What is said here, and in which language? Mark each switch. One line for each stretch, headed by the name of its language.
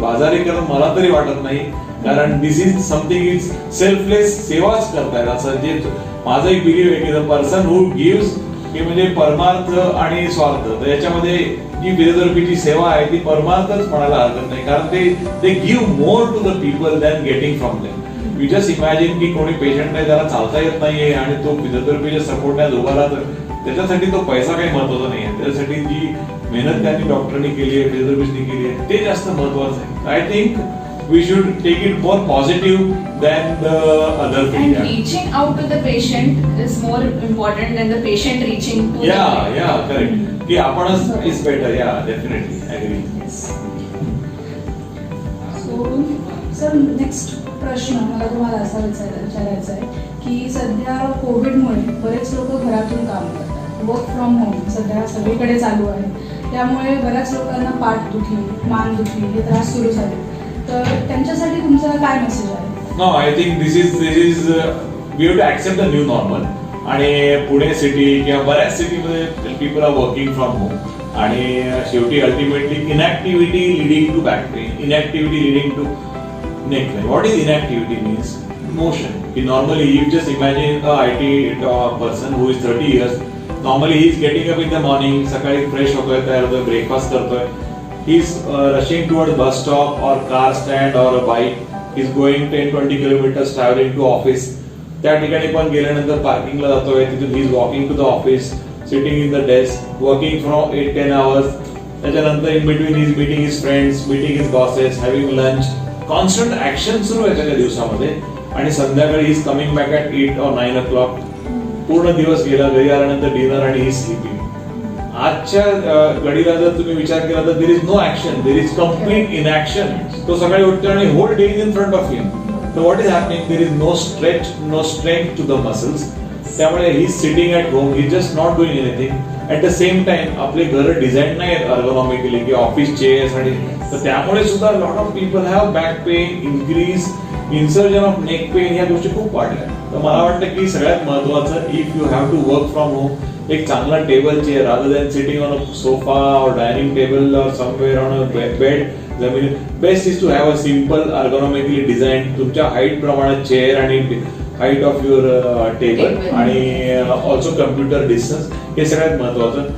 Marathi: बाजारीकरण मला तरी वाटत नाही, कारण दिस इज समथिंग इज सेल्फलेस, सेवाच करतायत असं जे माझं एक बिलीव्ह आहे की
English: the person who gives,
Marathi: की म्हणजे परमार्थ आणि स्वार्थ, तर याच्यामध्ये जी फिजिओथेरपीची सेवा आहे ती परमार्थच म्हणायला हरकत नाही, कारण ते
English: Give more to the people than getting from them.
Marathi: You just imagine की कोणी पेशंट आहे त्याला चालता येत नाहीये आणि तो फिजिओथेरपीच्या सपोर्टने उभा राहतो, त्याच्यासाठी तो पैसा काही महत्वाचा नाहीये, त्याच्यासाठी जी मेहनत त्यांनी डॉक्टरनी केली आहे, फिजिओथेरपिस्टनी केली आहे, ते जास्त महत्वाचं आहे.
English: I think we should take it more positive than the other thing. And reaching out to the patient is more important than the patient reaching to the patient. Yeah, correct.
Marathi: की आपणच
English: is better. Yeah, definitely agree. So, sir, next
Marathi: प्रश्न मला तुम्हाला असा विचारायचा आहे की सध्या कोविडमुळे बरेच लोक घरातून काम करतात, वर्क फ्रॉम होम सध्या सगळीकडे चालू आहे. त्यामुळे बऱ्याच लोकांना पाठदुखी, मानदुखी हे त्रास सुरू झाले. तर त्यांच्यासाठी तुमचा काय मेसेज आहे?
English: No, I think this is we have to accept the new normal.
Marathi: आणि पुणे सिटी किंवा बऱ्याच सिटीमध्ये
English: people are working from home
Marathi: आणि शेवटी ultimately इनॅक्टिव्हिटी leading to back pain, इनॅक्टिव्हिटी leading to neck pain.
English: What is inactivity means motion. की normally you just imagine a IT person who is 30 years. Normally he is getting up in the morning,
Marathi: सकाळी fresh होतोय, तयार होतोय, breakfast करतोय,
English: He is rushing toward bus stop और car stand और bike, he is going 10-20 kilometers travelling to office. त्या ठिकाणी पण गेल्यानंतर पार्किंगला जातोय, तिथून he is walking to the office, sitting in the desk, working from 8-10 hours. त्याच्यानंतर in between he is meeting his friends, meeting his bosses, having lunch.
Marathi: Constant action सुरू आहे त्याच्या दिवसामध्ये.
English: आणि संध्याकाळी he is coming back at 8 or 9 o'clock.
Marathi: पूर्ण दिवस गेला, घरी आल्यानंतर डिनर आणि ही स्लीपिंग. आजच्या घडीला जर तुम्ही विचार केला तर
English: There is no action, there is complete inaction.
Marathi: तो सकाळी उठतो आणि
English: Whole day is in front of him. So what is happening? There is no stretch, no strength to the muscles.
Marathi: त्यामुळे
English: he is sitting at home, he is just not doing anything.
Marathi: At the same time, आपले घर design नाही आहेत ergonomically की office chairs आणि तर त्यामुळे सुद्धा lot of people have back pain, increase, इन्सर्जन of neck pain, ह्या गोष्टी खूप वाढल्या. तर मला वाटतं की सगळ्यात महत्वाचं,
English: if you have to work from home,
Marathi: एक चांगला table chair rather than sitting on a sofa और डायनिंग टेबल और समवेअर ऑन अ बेड, जमीन best is to have a simple ergonomically design तुमच्या हाईट प्रमाणे चेअर आणि height of your table आणि also computer distance. हे सगळ्यात महत्वाचं.